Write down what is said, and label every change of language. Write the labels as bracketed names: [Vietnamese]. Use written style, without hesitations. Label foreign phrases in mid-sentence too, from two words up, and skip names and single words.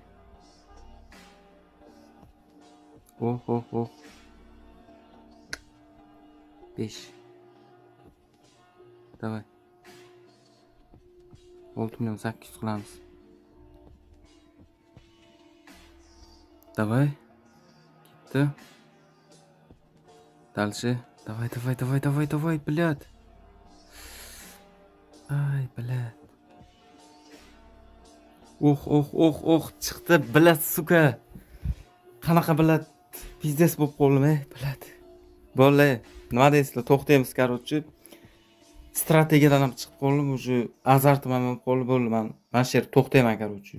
[Russian] Oh. 5. Давай. 6 million 800 qilamiz. Давай. [Uzbek] Ketdi. [Russian] Дальше. Давай, блядь. Ay, блядь. [Uzbek] Chiqdi, блядь, suka. Qanaqa, блядь, biznes bo'lib qoldim, biladi. Bolalar, nima deysizlar, to'xtaymiz, короче. Strategiyadan ham chiqib qoldim, уже azartim ham bo'lib qoldi, bo'ldi, men mana shu yerda to'xtayman, короче.